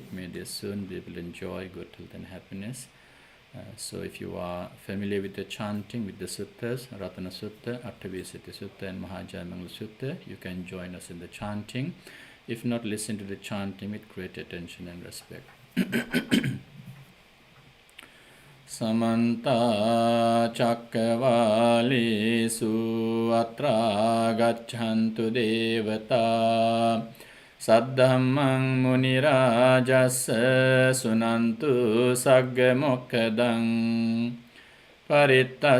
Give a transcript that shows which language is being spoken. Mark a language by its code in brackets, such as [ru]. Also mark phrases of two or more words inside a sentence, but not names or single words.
[en] May they soon be able to enjoy good health and happiness. So if you are familiar with the chanting, with the suttas, Ratana Sutta, Attavissati Sutta and Mahajayamangala Sutta, you can join us in the chanting. If not, listen to the chanting with great attention and respect. [pi] Samanta Chakravalesu Atra Gacchantu Devata Saddhammang Munirajassa Sunantu Sagga Mokkadang Paritta